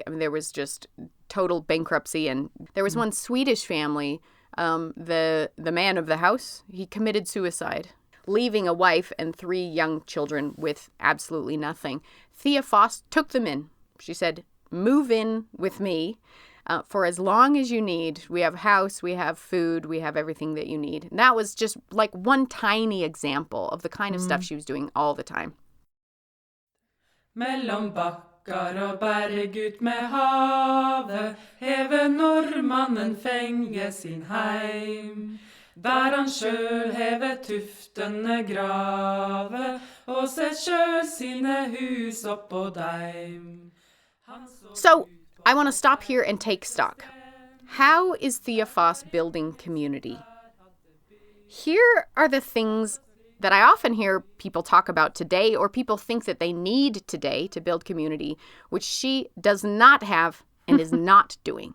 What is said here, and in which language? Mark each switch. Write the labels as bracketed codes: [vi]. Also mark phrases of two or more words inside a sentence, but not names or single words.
[en] I mean, there was just total bankruptcy, and there was one Swedish family, the man of the house, he committed suicide, leaving a wife and 3 young children with absolutely nothing. Thea Foss took them in. She said, "Move in with me. For as long as you need. We have a house, we have food, we have everything that you need." And that was just like one tiny example of the kind of stuff she was doing all the time. [no] Mellom bakkar og berg ut med havet, hever nordmannen fenge sin heim. Der han sjøl hever tuftene grave, og set sjøl sine hus oppå deim. [en] So, I want to stop here and take stock. How is Thea Foss building community? Here are the things that I often hear people talk about today, or people think that they need today to build community, which she does not have and is not doing.